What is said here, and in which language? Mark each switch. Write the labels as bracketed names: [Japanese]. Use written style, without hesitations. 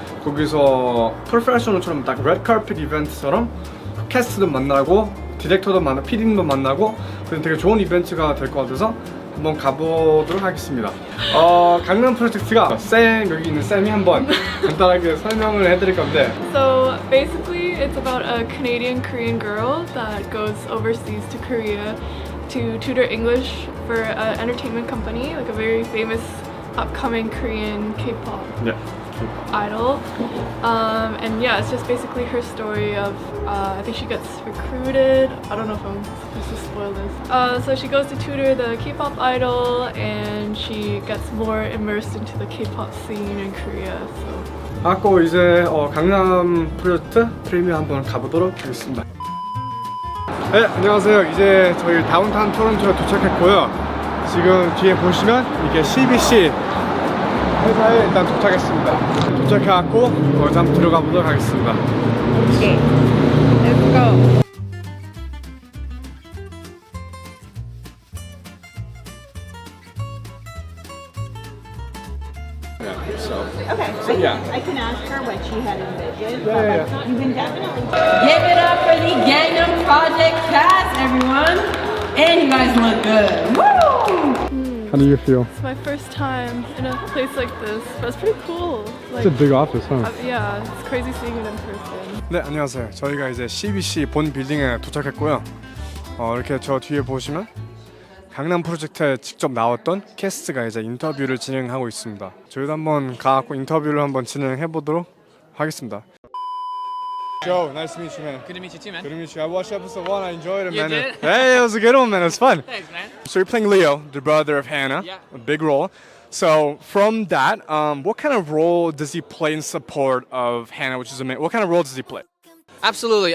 [Korean] 거기서 프로페셔널처럼 딱 레드카펫 이벤트처럼 캐스트도 만나고 디렉터도 만나고 PD님도 만나고 그래서 되게 좋은 이벤트가 될 것 같아서 한번 가보도록 하겠습니다. 강남 프로젝트가 여기 있는 쌤이 한번 간단하게 설명을 해드릴 건데. [English] So basically it's about a Canadian Korean girl that goes overseas to Korea to tutor English for an entertainment company, like a very famous upcoming Korean K-pop idol. And yeah, it's just basically her story of I think she gets recruited. I don't know if I'm supposed to spoil this. So she goes to tutor the K-pop idol and she gets more immersed into the K-pop scene in Korea. So [Korean] 하고 이제 강남 프로젝트 프리미어 한번 가보도록 하겠습니다. 네, 안녕하세요. 이제 저희 다운타운 토론토에 도착했고요. 지금 뒤에 보시면 이게 CBC 회사에 일단 도착했습니다. 도착해갖고 거기서 한번 들어가 보도록 하겠습니다. [English] okay, let's go. I can ask her what she had envisioned. Yeah. You can definitely Give it up for the Gangnam Project cast, everyone! And you guys look good. Woo! How do you feel? It's my first time in a place like this, but it's pretty cool. Like, It's a big office, huh? yeah, it's crazy seeing it in person. [Korean] 네, 안녕하세요. 저희가 이제 CBC 본 빌딩에 도착했고요. 이렇게 저 뒤에 보시면 강남 프로젝트에 직접 나왔던 캐스트가 이제 인터뷰를 진행하고 있습니다. 저희도 한번 가고 인터뷰를 한번 진행해 보도록 하겠습니다. [English] Joe, nice to meet you, man. Good to meet you too, man. Good to meet you. I watched episode 1. I enjoyed it, You man. did? Hey, it was a good one, man. It was fun. Thanks, man. So you're playing Leo, the brother of Hannah. Yeah. A big role. So from that, what kind of role does he play in support of Hannah, which is amazing? What kind of role does he play? Absolutely.